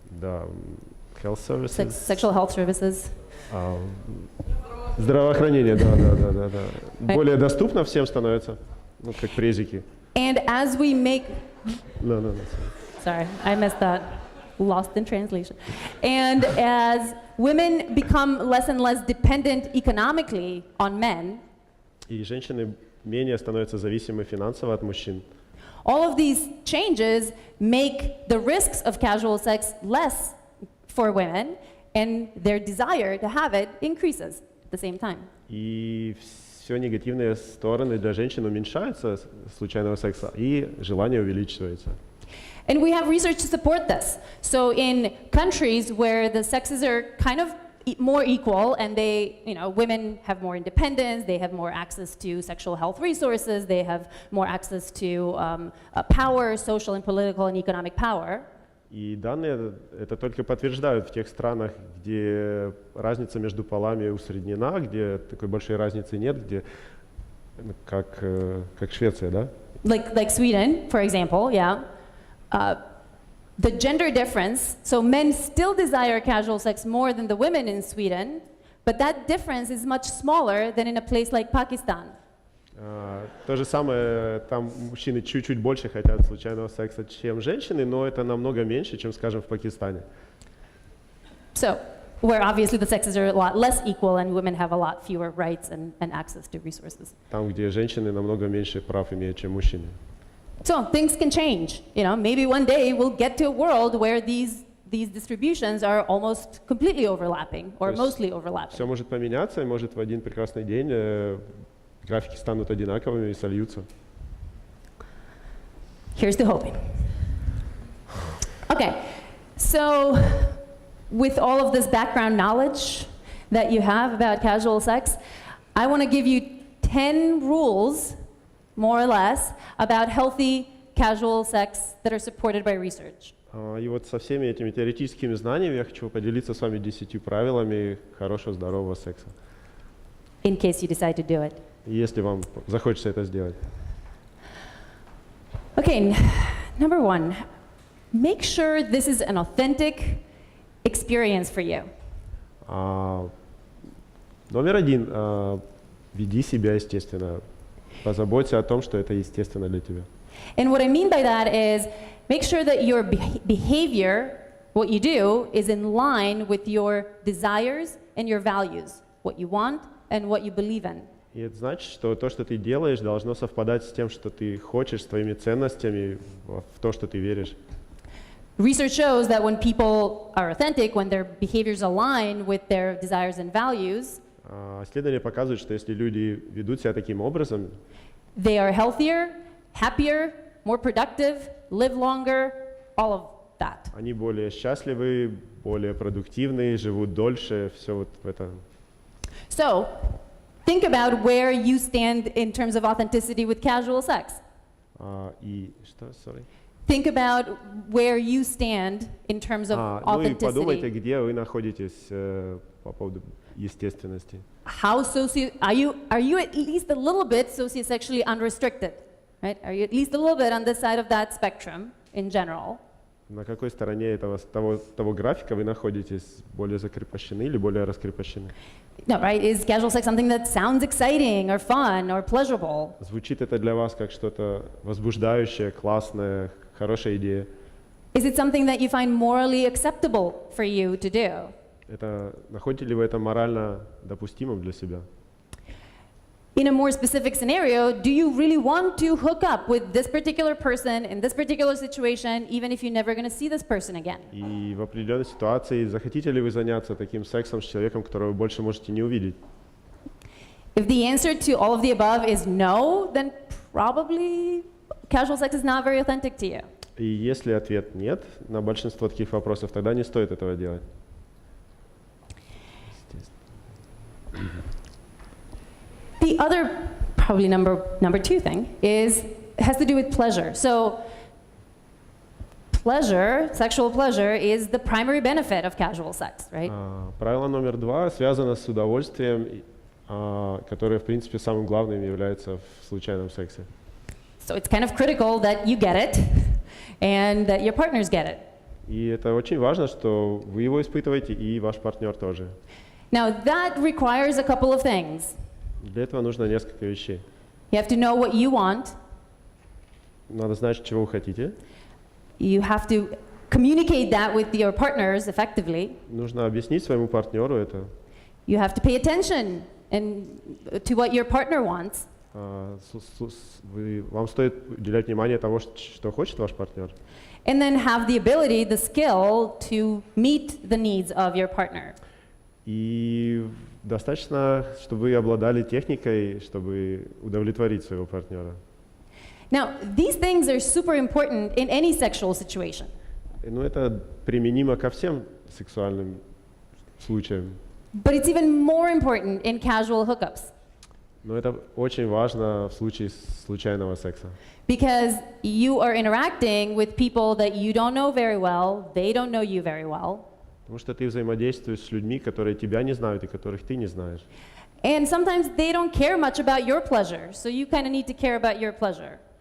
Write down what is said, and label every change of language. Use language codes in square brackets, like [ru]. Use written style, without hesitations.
[ru] Да, [en] health services. Sexual health services. [ru] Здравоохранение, да. Более доступно всем становится, как презики. [en] And as we make No. Sorry, I missed that. lost in translation. And as women become less and less dependent economically on men, [ru] и женщины менее становятся зависимы финансово от мужчин. [en] all of these changes make the risks of casual sex less for women, and their desire to have it increases at the same time. [ru] И все негативные стороны для женщин уменьшаются случайного секса, и желание увеличивается. [en] And we have research to support this. So in countries where the sexes are kind of more equal and they, women have more independence, they have more access to sexual health resources, they have more access to power, social and political and economic power. [ru] И данные это только подтверждают в тех странах, где разница между полами усреднена, где такой большой разницы нет, где как Швеция, да? [en] Like Sweden, for example, yeah. The gender difference, so men still desire casual sex more than the women in Sweden, but that difference is much smaller than in a place like Pakistan. [ru] То же самое, там мужчины чуть-чуть больше хотят случайного секса, чем женщины, но это намного меньше, чем, скажем, в Пакистане. [en] So, where obviously the sexes are a lot less equal and women have a lot fewer rights and access to resources. [ru] Там, где женщины намного меньше прав имеют, чем мужчины. [en] So things can change. Maybe one day we'll get to a world where these distributions are almost completely overlapping or mostly overlapping. [ru] Все может поменяться, и может в один прекрасный день графики станут одинаковыми и сольются. [en] Here's the hoping. Okay, so with all of this background knowledge that you have about casual sex, I want to give you 10 rules, more or less, about healthy casual sex that are supported by research. [ru] И вот со всеми этими теоретическими знаниями я хочу поделиться с вами 10 правилами хорошего, здорового секса. [en] In case you decide to do it. [ru] Если вам захочется это сделать. [en] Okay, number 1, make sure this is an authentic experience for you. [ru] Номер 1, веди себя естественно. Позаботься о том, что это естественно для тебя. [en] And what I mean by that is make sure that your behavior, what you do, is in line with your desires and your values, what you want and what you believe in. [ru] И это значит, что то, что ты делаешь, должно совпадать с тем, что ты хочешь, с твоими ценностями, в то, что ты веришь. [en] Research shows that when people are authentic, when their behaviors align with their desires and values, [ru] исследования показывают, что если люди ведут себя таким образом, [en] they are healthier, happier, more productive, live longer, all of that. [ru] Они более счастливы, более продуктивны, живут дольше, все вот в этом. [en] So, think about where you stand in terms of authenticity with casual sex. [ru] И что, [en] sorry? Think about where you stand in terms of [ru] Ну и подумайте, [en] authenticity. [ru] где вы находитесь по поводу естественности. [en] Are you at least a little bit sociosexually unrestricted? Right? Are you at least a little bit on this side of that spectrum in general? [ru] На какой стороне того графика вы находитесь? Более закрепощены или более раскрепощены? [en] No, right? Is casual sex something that sounds exciting or fun or pleasurable? [ru] Звучит это для вас как что-то возбуждающее, классное, хорошая идея? [en] Is it something that you find morally acceptable for you to do? [ru] Находите ли вы это морально допустимым для себя? [en] In a more specific scenario, do you really want to hook up with this particular person in this particular situation, even if you're never going to see this person again? [ru] И в определенной ситуации захотите ли вы заняться таким сексом с человеком, которого вы больше можете не увидеть? [en] If the answer to all of the above is no, then probably casual sex is not very authentic to you. [ru] И если ответ нет на большинство таких вопросов, тогда не стоит этого делать. [en] The other, probably number 2 thing has to do with pleasure. So pleasure, sexual pleasure, is the primary benefit of casual sex, right? [ru] Правило номер 2 связано с удовольствием, которое, в принципе, самым главным является в случайном сексе. [en] So it's kind of critical that you get it and that your partners get it. [ru] И это очень важно, что вы его испытываете, и ваш партнер тоже. [en] Now that requires a couple of things. [ru] Для этого нужно несколько вещей. [en] You have to know what you want. [ru] Надо знать, чего вы хотите. [en] You have to communicate that with your partners effectively, [ru] нужно объяснить своему партнеру это. [en] you have to pay attention to what your partner wants. [ru] Вам стоит уделять внимание тому, что хочет ваш партнер. [en] And then have the ability, the skill to meet the needs of your partner. [ru] И достаточно, чтобы вы обладали техникой, чтобы удовлетворить своего партнера. [en] Now, these things are super important in any sexual situation. [ru] Ну, это применимо ко всем сексуальным случаям. [en] But it's even more important in casual hookups. [ru] Но это очень важно в случае случайного секса. [en] Because you are interacting with people that you don't know very well, they don't know you very well. [ru] Потому что ты взаимодействуешь с людьми, которые тебя не знают и которых ты не знаешь. [en] And sometimes they don't care much about your pleasure, so you kind of need to care about your pleasure.